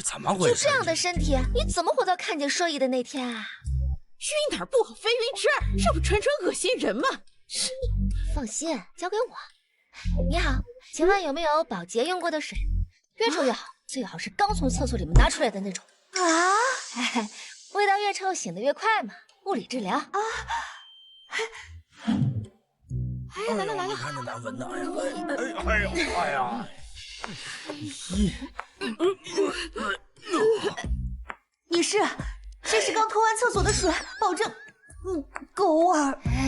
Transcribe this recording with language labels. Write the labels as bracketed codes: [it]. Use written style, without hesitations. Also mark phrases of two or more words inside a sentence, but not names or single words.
[zh] 怎麼回事？就這樣的身體，你怎麼活到看見收益的那天啊？暈哪兒不好非暈這兒，這不純純惡心人嗎？放心，交給我。你好，請問有沒有保潔用過的水？越臭越好，最好是剛從廁所裡面拿出來的那種。味道越臭醒得越快嘛，物理治療啊。哎，來了來了，看着难聞的，哎呀！女士，这是剛拖完廁所的水，保證夠味兒。